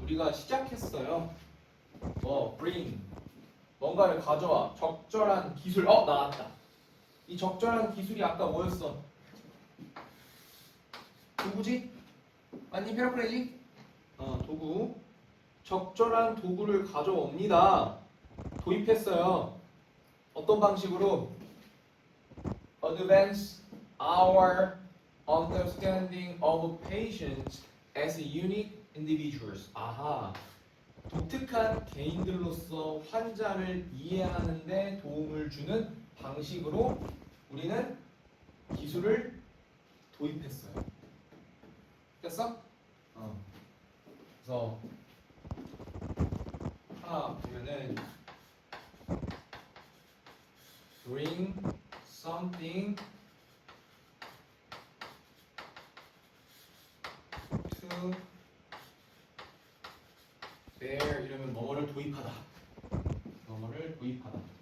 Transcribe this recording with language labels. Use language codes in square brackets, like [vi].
[ko] 우리가 시작했어요. bring 뭔가를 가져와 적절한 기술. 나왔다. 이 적절한 기술이 아까 뭐였어? 도구지? 아니 페라프레이지? 도구. 적절한 도구를 가져옵니다. 도입했어요. 어떤 방식으로? [en] Advance our understanding of patients as unique individuals. [ko] 독특한 개인들로서 환자를 이해하는 데 도움을 주는 방식으로 우리는 기술을 도입했어요. 됐어? 그래서 하나 보면은 [en] bring something to bear [ko] 이러면 뭐뭐를 도입하다. 뭐뭐를 도입하다.